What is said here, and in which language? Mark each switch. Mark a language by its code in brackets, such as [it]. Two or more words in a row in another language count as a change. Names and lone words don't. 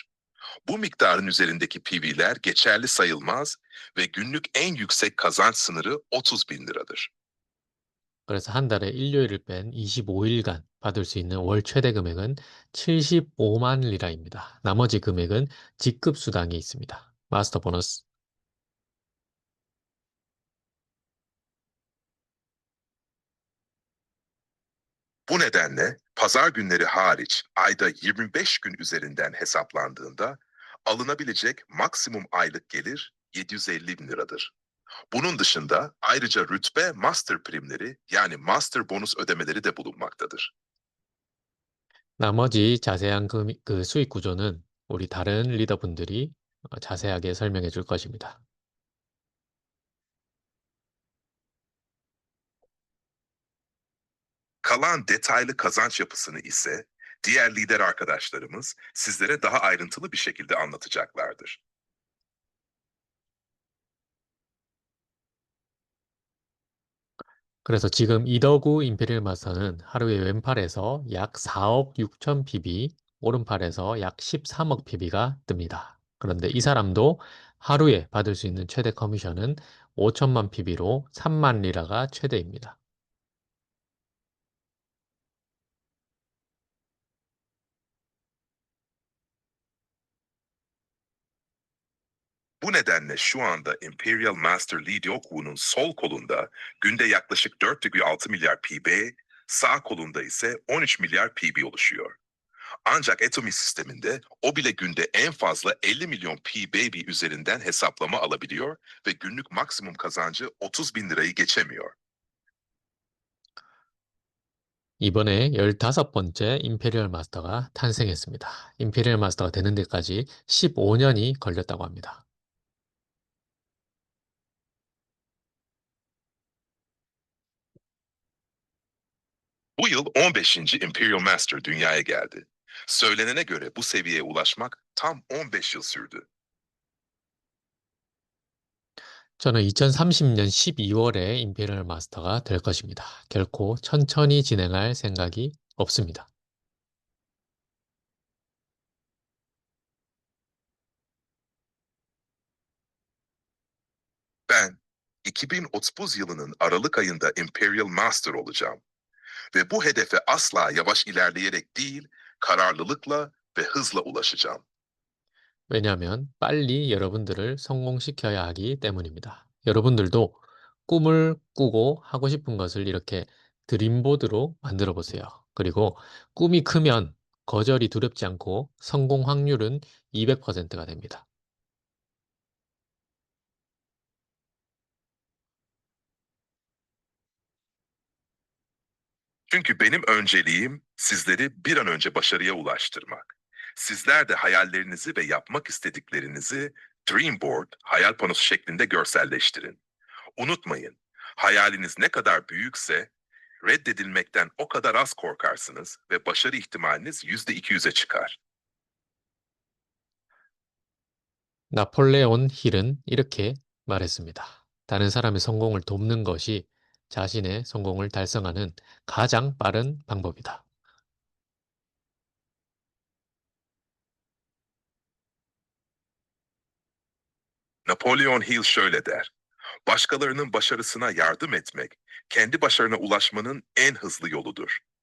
[tr] Bu miktarın üzerindeki PV'ler geçerli sayılmaz ve günlük en yüksek kazanç sınırı 30 bin liradır. [ko] 그래서 한 달에 일요일을 뺀 25일간 받을 수 있는 월 최대 금액은 75만 리라입니다. 나머지 금액은 직급 수당이 있습니다. [en] master bonus. [tr] Bu nedenle pazar günleri hariç ayda 25 gün üzerinden hesaplandığında alınabilecek maksimum aylık gelir 750 bin liradır. Bunun dışında ayrıca rütbe master primleri yani [en] master bonus [tr] ödemeleri de bulunmaktadır. [ko] 나머지 자세한 그 수익 구조는 우리 다른 리더분들이 자세하게 설명해 줄 것입니다. [tr] Kalan detaylı kazanç yapısını ise diğer lider arkadaşlarımız sizlere daha ayrıntılı bir şekilde anlatacaklardır. [ko] 그래서 지금 이더구 임페리얼 마스터는 하루에 왼팔에서 약 4억 6천 PB, 오른팔에서 약 13억 PB가 뜹니다. 그런데 이 사람도 하루에 받을 수 있는 최대 커미션은 5천만 PB로 3만 리라가 최대입니다. [tr] Bu nedenle şu anda Imperial Master Lee Dyoku'nun sol kolunda günde yaklaşık 4,6 milyar PB, sağ kolunda ise 13 milyar PB oluşuyor. Ancak Atomy sisteminde o bile günde en fazla 50 milyon P-Baby üzerinden hesaplama alabiliyor ve günlük maksimum kazancı 30 bin lirayı geçemiyor. [ko] 이번에 15번째 임페리얼 마스터가 탄생했습니다. 임페리얼 마스터가 되는 데까지 15년이 걸렸다고 합니다. [tr] Bu yıl 15. Imperial Master dünyaya geldi. Söylenene göre bu seviyeye ulaşmak tam 15 yıl sürdü. [ko] 저는 2030년 12월에 임페리얼 마스터가 될 것입니다. 결코 천천히 진행할 생각이 없습니다. [tr] Ben 2030 yılının Aralık ayında Imperial Master olacağım. Ve bu hedefe asla yavaş ilerleyerek değil, kararlılıkla ve hızla ulaşacağım. [ko] 왜냐하면 빨리 여러분들을 성공시켜야 하기 때문입니다. 여러분들도 꿈을 꾸고 하고 싶은 것을 이렇게 드림보드로 만들어 보세요. 그리고 꿈이 크면 거절이 두렵지 않고 성공 확률은 200%가 됩니다. [tr] Çünkü benim önceliğim sizleri bir an önce başarıya ulaştırmak. Sizler de hayallerinizi ve yapmak istediklerinizi [en] Dream Board, [tr] hayal panosu şeklinde görselleştirin. Unutmayın, hayaliniz ne kadar büyükse reddedilmekten o kadar az korkarsınız ve başarı ihtimaliniz %200'e çıkar. [ko] 나폴레온 힐은 이렇게 말했습니다. 다른 사람의 성공을 돕는 것이 자신의 성공을 달성하는 가장 빠른 방법이다. [tr] Napolyon Hill şöyle der: başkalarının başarısına yardım etmek, kendi başarına ulaşmanın en hızlı yoludur.